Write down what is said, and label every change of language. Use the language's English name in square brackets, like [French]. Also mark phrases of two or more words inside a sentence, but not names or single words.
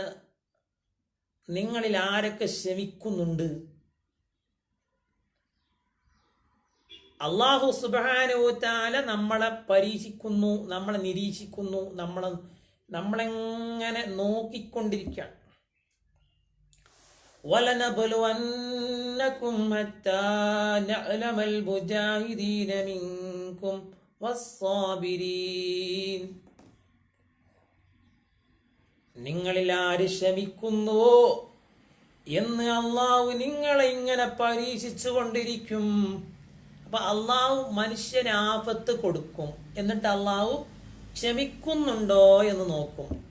[Malayalam] നിങ്ങളിൽ ആരൊക്കെ ക്ഷമിക്കുന്നുണ്ട്? [Arabic] الله سبحانه وتعالى [Malayalam] നമ്മളെ പരീക്ഷിക്കുന്നു, നമ്മളെ നിരീക്ഷിക്കുന്നു, നമ്മളെങ്ങനെ നോക്കിക്കൊണ്ടിരിക്കുകയാണ്. [Arabic] وَلَنَبْلُوَنَّكُمْ حَتَّى نَعْلَمَ الْمُجَاهِدِينَ مِنكُمْ وَالصَّابِرِينَ. [Malayalam] നിങ്ങളിൽ ആര് ക്ഷമിക്കുന്നുവോ എന്ന് അള്ളാഹു നിങ്ങളെ ഇങ്ങനെ പരീക്ഷിച്ചു കൊണ്ടിരിക്കും. അപ്പൊ അള്ളാഹു മനുഷ്യന് ആപത്ത് കൊടുക്കും, എന്നിട്ട് അള്ളാഹു ക്ഷമിക്കുന്നുണ്ടോ എന്ന് നോക്കും.